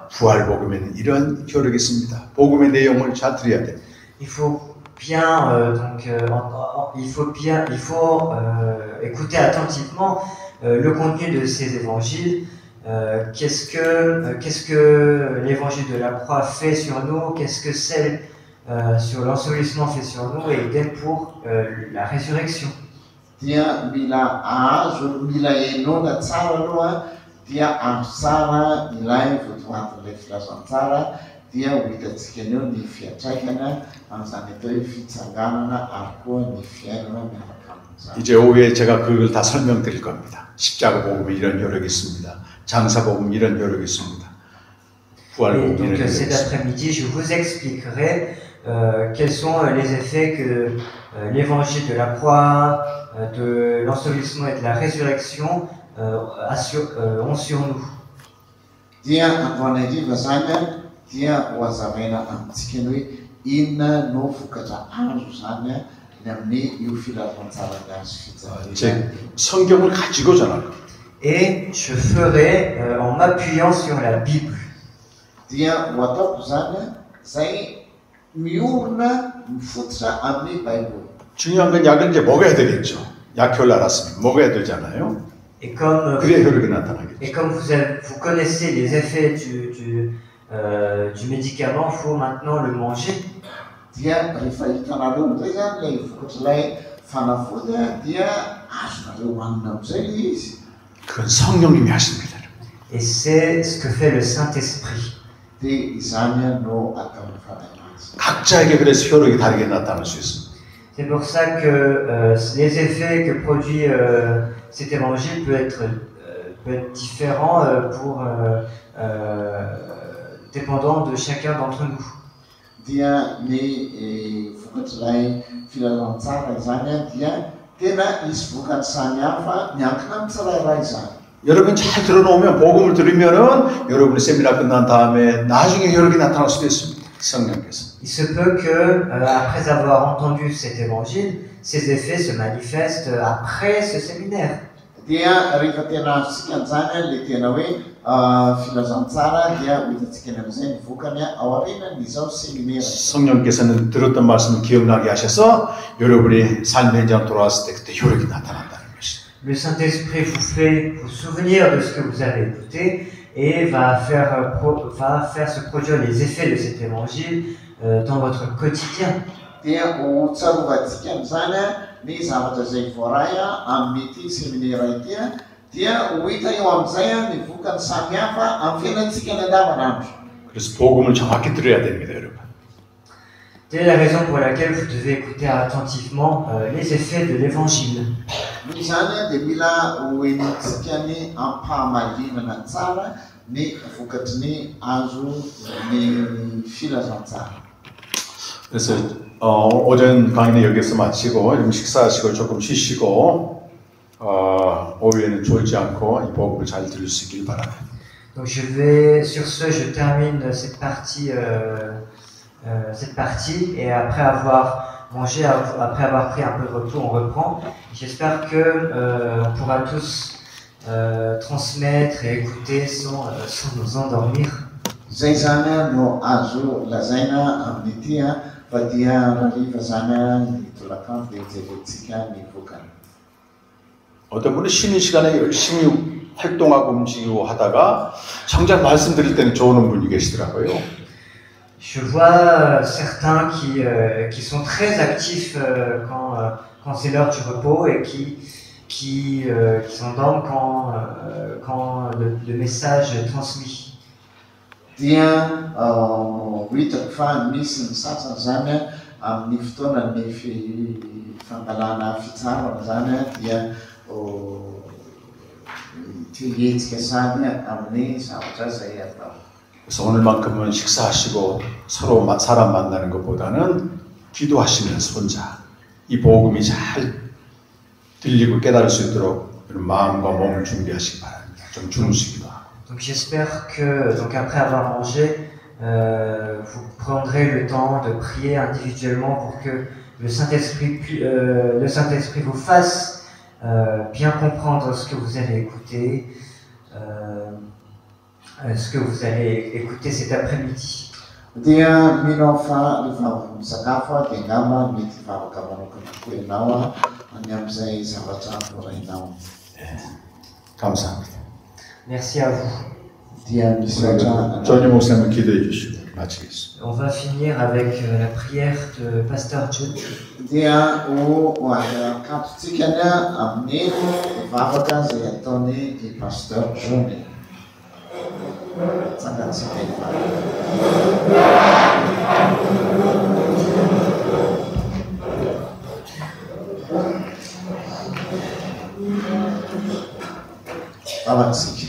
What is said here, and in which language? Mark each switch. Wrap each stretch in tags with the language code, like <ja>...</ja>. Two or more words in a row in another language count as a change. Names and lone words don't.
<ko>부활 복음에는 이런 효력이 있습니다. 복음의 내용을 잘 들어야 돼요.</ko> <fr>Il faut écouter attentivement le contenu de ces évangiles. Qu'est-ce que l'évangile de la croix fait sur nous? Qu'est-ce que celle sur l'ensevelissement fait sur nous? Et idem pour la résurrection.</fr> <mg>Dia mila azo mila enona tsara aloha dia azo tsara ilay votoatin'ilay filazantsara dia ho hitantsika eo ny fiantraikana amin'izany atao hoe fitsanganana ary koa ny fiainana miaraka amin'izany.</mg> <ko>이제 오후에 제가 그걸 다 설명드릴 겁니다. 십자가 복음에 이런 효력이 있습니다. 장사 복음 이런 효력이 있습니다. 부활</ko> <fr>Et</fr> <ko>복음</ko> <fr>donc</fr> <ko>이런 효력이</ko> <fr>cet</fr> <ko>있습니다.</ko> <fr>après-midi, je vous expliquerai quels sont les effets que l'évangile de la croix, de l'ensevelissement et de la résurrection ont sur nous.</fr> <mg>Dia antoanariva zany dia ho hazavaina amintsika ny hoe inona no vokatra azo zany ny amin'ny io filazantsara ny azo fijaliana.</mg> <ko>제 성경을 가지고 전할 겁니다.</ko> <fr>Et je ferai en m'appuyant sur la Bible.</fr> <mg>Dia ho ataoko zany zay miorina mifototra amin'ny Baiboly.</mg> <ko>중요한 건 약을 이제 먹어야 되겠죠. 약효를 알았으면 먹어야 되잖아요.</ko> <fr>Et comme,</fr> <ko>그래야 효력이 나타나겠죠.</ko> <fr>et comme vous connaissez les effets du médicament, il faut maintenant le manger.</fr> <mg>dia rehefa hitanareo amizay zany le vokatr'ilay fanafody dia azonareo hoanina amizay le izy.</mg> <ko>그건 성령님이 하십니다.</ko> <fr>Et c'est ce que fait le Saint-Esprit.</fr> <mg>Dia izany no ataony fanahy azy.</mg> <ko>각자에게 그래서 효력이 다르게 나타날 수 있습니다.</ko> <fr>C'est pour ça que les effets que produit cet évangile peut être différent dépendant de chacun d'entre nous.</fr> <mg>Dia ny vokatr'ilay filazantsara izany dia tena isy vokatra samihafa miankina amin'ny tsirairay izany.</mg> <ko>여러분 잘 들어놓으면 복음을 들으면은 여러분의 세미나 끝난 다음에 나중에 효력이 나타날 수도 있습니다. 성령께서.</ko> <fr>Il se peut que après avoir entendu cet évangile, ces effets se manifestent après ce séminaire.</fr> <mg>Dia rehefa tena azontsika zany le tena hoe filazantsara dia ho hitantsika amin'izay ny vokany ao aorianan'izao seminaire.</mg> <ko>성령께서는 들었던 말씀을 기억나게 하셔서 여러분이 삶의 현장 돌아왔을 때 그때 효력이 나타난다는 것이죠.</ko> <fr>Le Saint-Esprit vous fait vous souvenir de ce que vous avez écouté et va faire se produire les effets de cet évangile dans votre quotidien.</fr> <mg>Dia ho tsarovantsika amin'izany ny zavatra izay voaray amin'ity seminaire ity dia ho hita eo amin'izay ny vokany samihafa amin'ny fiainantsika ny andavanandro.</mg> <ko>그래서 복음을 정확히 들어야 됩니다, 여러분.</ko> <fr>C'est la raison pour laquelle vous devez écouter attentivement les effets de l'évangile.</fr> <mg>Izany dia mila ho henontsika ny ampahamalinana tsara ny vokatry ny azo ny filazantsara.</mg> <ko>그래서 오전 강의는 여기서 마치고 좀 식사하시고 조금 쉬시고 오후에는 졸지 않고 이 복음을 잘 들을 수 있길 바랍니다.</ko> <fr>Donc sur ce, je termine cette partie et après avoir mangé, après avoir pris un peu de repos, on reprend. J'espère que on pourra tous transmettre et écouter sans nous endormir.</fr> <mg>Zay zany no azo lazaina amin'ity fa dia rariva zany ny tolakandro dia jerentsika ny vokany.</mg> <ko>어떤 분은 쉬는 시간에 열심히 활동하고 움직이고 하다가 정작 말씀 드릴 때는 좋은 분이 계시더라고요.</ko> <fr>Je vois certains qui sont très actifs quand c'est l'heure du repos et qui s'endorment quand le message est transmis.</fr> <mg>Dia hitako fa misy ny sasany zany amin'ny fotoanany fangalana fitsarana zany dia hetsika samy amin'ny zavatra izay atao.</mg> <ko>그래서 오늘만큼은 식사하시고 서로 사람 만나는 것보다는 기도하시면서 혼자 이 복음이 잘 들리고 깨달을 수 있도록 마음과 몸을 준비하시기 바랍니다. 좀 주무시기도 하고.</ko> <fr>Donc j'espère que après avoir mangé, vous prendrez le temps de prier individuellement pour que le Saint-Esprit vous fasse bien comprendre ce que vous allez écouter, cet après-midi.</fr> <mg>Dia minofa rehefa misakafo dia ngamba mety vavaka manokana koa ianao any amin'izay zavatra voarainao.</mg> <ko>감사합니다.</ko> <fr>Merci à vous.</fr> <mg>Dia misaotra.</mg> <ko>전임 목사님 기도해 주시고 마치겠습니다.</ko> <fr>On va finir avec la prière de Pasteur John.</fr> <mg>Dia ho akapotsika ny amin'ny vavaka izay ataony i Pasteur John. Tsangatsika vavatsika.</mg>